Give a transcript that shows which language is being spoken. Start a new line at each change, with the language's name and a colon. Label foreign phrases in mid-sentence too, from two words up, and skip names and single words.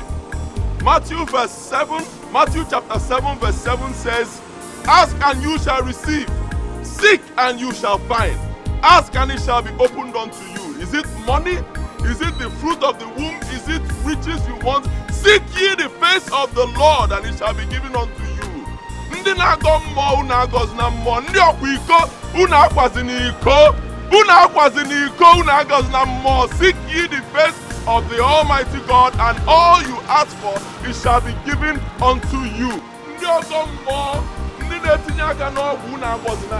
English: Matthew chapter 7 verse 7 says, ask and you shall receive. Seek and you shall find. Ask and it shall be opened unto you. Is it money? Is it the fruit of the womb? Is it riches you want? Seek ye the face of the Lord and it shall be given unto you.
Igbo: Ndị na-agọ mmụọ unu agọzi na mmụọ. Ndị ọkwa iko unu akwazi n'iko. Unu akwazi n'iko unu agọzi na mmụọ.
English: Seek ye the face of the Almighty God, and all you ask for, it shall be given unto you.
Igbo: Ndị ọzọ mmụọ, ndị na-etinye aka n'ọgwụ unu agọzi na.